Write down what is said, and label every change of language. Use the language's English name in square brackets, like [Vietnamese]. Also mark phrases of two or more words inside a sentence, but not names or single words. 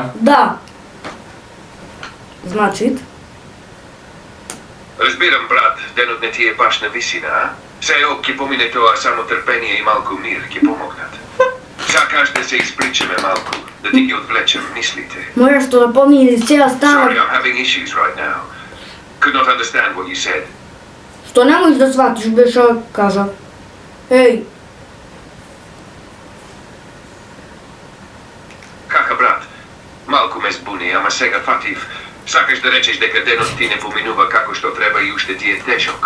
[Macedonian] Да. Значи? Разбирам, брат, денот не ти е баш на висина, а? Се ќе помине тоа, само трпение и малку мир ќе помогнат. Сакаш да се испричаме малку, да ти ги одвлечем мислите. Море што да помини, сега стана. [English] Sorry, I'm having issues right now. Could not understand what you said. [Macedonian] Што не можеш да сватиш, беше кажа. Еј. Хаха, брат, малку ме збуни, ама сега фатив. Сакаш да речеш дека денот ти не поминува како што треба и уште ти е тежок.